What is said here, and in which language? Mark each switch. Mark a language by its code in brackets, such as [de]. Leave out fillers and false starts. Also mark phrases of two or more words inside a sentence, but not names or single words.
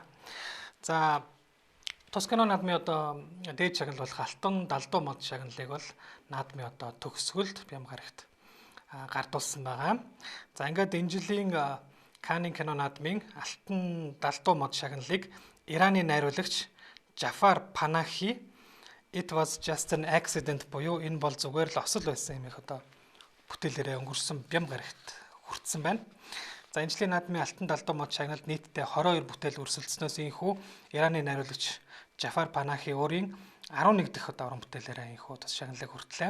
[mn] За тус кино наадмын дээд шагнал болох алтан далдуу мод шагналыг бол наадмын төгсгөлд Бям гарагт гардуулсан байгаа. За ингээд энэ жилийн Каннын кино наадмын алтан далдуу мод шагналыг Ираны найруулагч Джафар Панахи [en] It was just an accident [mn] буюу энэ бол зүгээр л осол байсан юм их бүтээлээрээ өнгөрсөн Бям гарагт хүртсэн байна. За энэ жилийн наадмын алтан далдуу мод шагналд нийтдээ 22 бүтээл өрсөлдснөөс энэхүү Ираны найруулагч Джафар Панахи өөрийн 11 дахь уран бүтээлээрээ энэхүү тус шагналыг хүртлээ.